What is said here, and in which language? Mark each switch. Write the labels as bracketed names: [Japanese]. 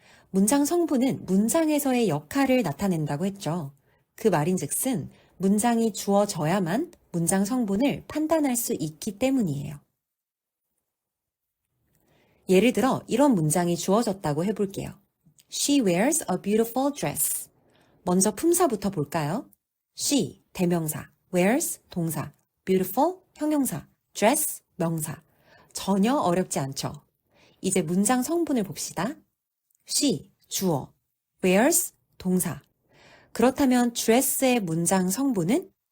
[Korean] 문장 성분은 문장에서의 역할을 나타낸다고 했죠. 그 말인즉슨 문장이 주어져야만 문장 성분을 판단할 수 있기 때문이에요. 예를 들어 이런 문장이 주어졌다고 해볼게요. [English] She wears a beautiful dress. [Korean] 먼저 품사부터 볼까요? She, 대명사, wears, 동사, beautiful, 형용사, dress, 명사. 전혀 어렵지 않죠? 이제 문장 성분을 봅시다. She, 주어, wears, 동사. 그렇다면 dress의 문장 성분은?